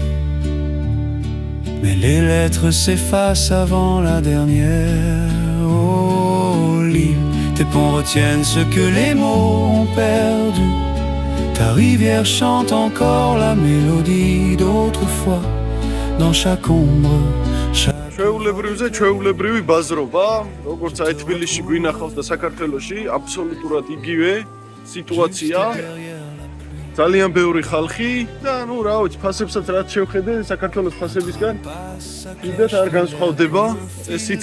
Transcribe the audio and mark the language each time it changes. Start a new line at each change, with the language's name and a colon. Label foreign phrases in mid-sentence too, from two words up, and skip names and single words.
French: Mais les lettres s'effacent avant la dernière. Oh, Lille, tes ponts retiennent ce que les mots ont perdu. Ta rivière chante encore la mélodie d'autrefois. Dans chaque ombre,
Georgian: ჩვეულებრივზე ჩვეულებრივი ბაზრობა, როგორც აი თბილისში გვინახავს და საქართველოში აბსოლუტურად იგივე სიტუაცია. ძალიან ბევრი ხალხი და ნუ რა ვიცი, ფასებსაც რაც შევხედე საქართველოს ფასებისგან კიდევ არ განსხვავდება წესით.